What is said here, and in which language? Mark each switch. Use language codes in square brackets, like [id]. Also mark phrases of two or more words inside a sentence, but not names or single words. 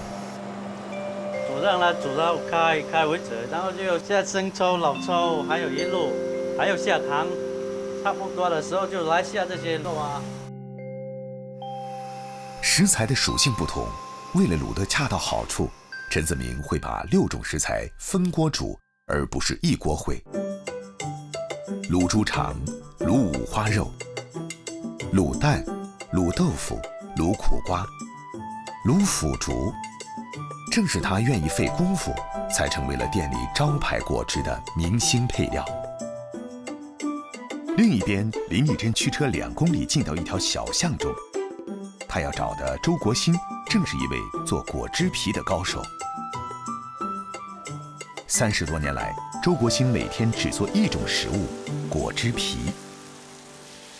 [zh] 煮上來煮到開為止，然後就下生抽、老抽，還有一路，還有下糖，差不多的時候就來下這些肉啊。食材的屬性不同，為了卤得恰到好處，陳子明會把6種食材分鍋煮，而不是一鍋燴。卤豬腸、卤五花肉、卤蛋、卤豆腐、卤苦瓜、卤腐竹，正是他願意費功夫，才成為了店裡招牌果汁的明星配料。另一邊，林麗珍驅車2公里進到一條小巷中，他要找的周國興正是一位做果汁皮的高手。30多年來，周國興每天只做1種食物——果汁皮。